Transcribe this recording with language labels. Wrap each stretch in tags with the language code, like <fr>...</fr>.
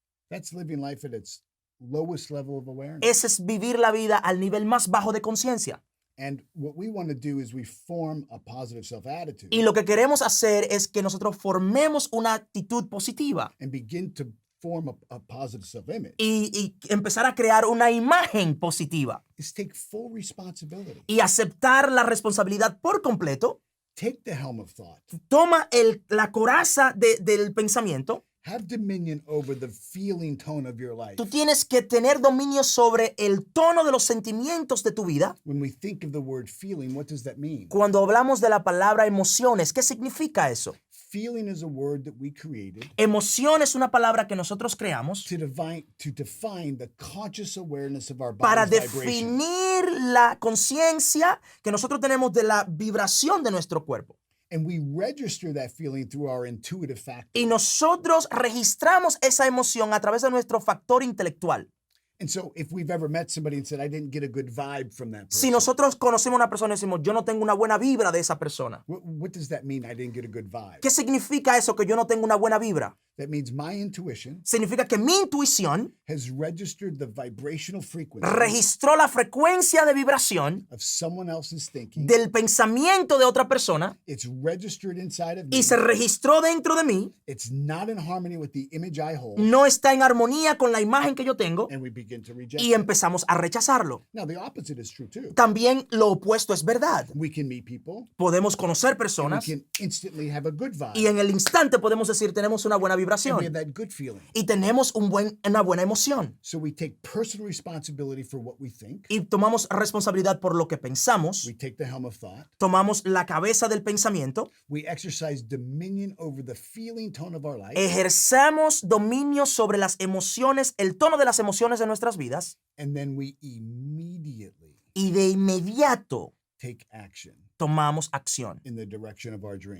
<en>That's living life at its lowest level of awareness.</en> <es>Ese es vivir la vida al nivel más bajo de conciencia.</es> <en>And what we want to do is we form a positive self-attitude</en> <es>Y lo que queremos hacer es que nosotros formemos una actitud positiva</es> <en>and begin to form a positive self-image.</en> <es>y empezar a crear una imagen positiva</es> <en>Is take full responsibility.</en> <es>y aceptar la responsabilidad por completo.</es> <en>Take the helm of thought.</en> <es>Toma la coraza del pensamiento.</es> <en>have dominion over the feeling tone of your life.</en> <es>Tú tienes que tener dominio sobre el tono de los sentimientos de tu vida.</es> <en>When we think of the word feeling, what does that mean?</en> <es>Cuando hablamos de la palabra emociones, ¿qué significa eso?</es> <en>Feeling is a word that we created</en> <es>Emoción es una palabra que nosotros creamos</es> <en>to define the conscious awareness of our</en> <es>para</es> <en>body's vibration.</en> <es>definir la conciencia que nosotros tenemos de la vibración de nuestro cuerpo.</es> <en>And we register that feeling through our intuitive factor.</en> <es>Y nosotros registramos esa emoción a través de nuestro factor intelectual.</es> <en>And so if we've ever met somebody and said, I didn't get a good vibe from that person.</en> <es>Si nosotros conocemos a una persona y decimos, yo no tengo una buena vibra de esa persona,</es> <en>What does that mean? I didn't get a good vibe.</en> <es>¿qué significa eso que yo no tengo una buena vibra?</es> <en>That means my intuition</en> <es>Significa que mi intuición</es> <en>has registered the vibrational frequency</en> <es>registró la frecuencia de vibración</es> <en>of someone else's thinking.</en> <es>del pensamiento de otra persona</es> <en>It's registered inside of me.</en> <es>y se registró dentro de mí.</es> <en>It's not in harmony with the image I hold.</en> <es>No está en armonía con la imagen que yo tengo</es> <en>And we begin to reject</en> <es>y</es> <en>it.</en> <es>empezamos a rechazarlo.</es> <en>Now, the opposite is true too.</en> <es>También lo opuesto es verdad.</es> <en>We can meet people.</en> <es>Podemos conocer</es> <en>We</en> <es>personas</es> <en>can instantly have a good vibe.</en> <es>y en el instante podemos decir tenemos una buena</es> <en>And we have</en> <es>vibración</es> <en>that good feeling.</en> <es>y tenemos una buena emoción</es> <en>So we take personal responsibility for what we think.</en> <es>y tomamos responsabilidad por lo que pensamos,</es> <en>We take the helm of thought.</en> <es>tomamos la cabeza del pensamiento,</es> <en>We exercise dominion over the feeling tone of our life.</en> <es>ejercemos dominio sobre las emociones, el tono de las emociones de nuestras vidas</es> <en>And then we immediately</en> <es>y de inmediato</es> <en>take action</en> <es>tomamos acción</es> <en>in the direction of our dream,</en>